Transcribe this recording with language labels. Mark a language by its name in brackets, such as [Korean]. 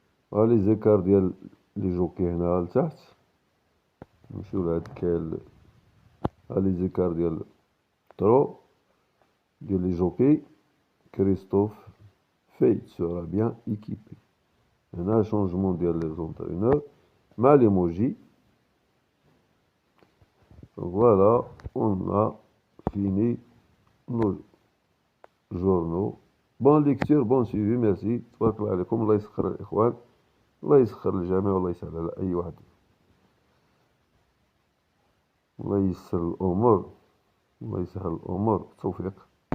[French] On a les écarts des jockeys. On a les écarts trop. Les jockeys. Christophe Feit sera bien équipé. [Arabic] هنا شونجمون ديال لي زونترينور مع ليموجي. [French] Voilà, on a fini nos journaux. Bonne lecture, bon suivi, merci. [Arabic] تبارك الله عليكم. الله يسخر الإخوان، الله يسخر الجميع، والله يسهل على أي واحد، الله ييسر الأمور، الله يسهل الأمور. بالتوفيق.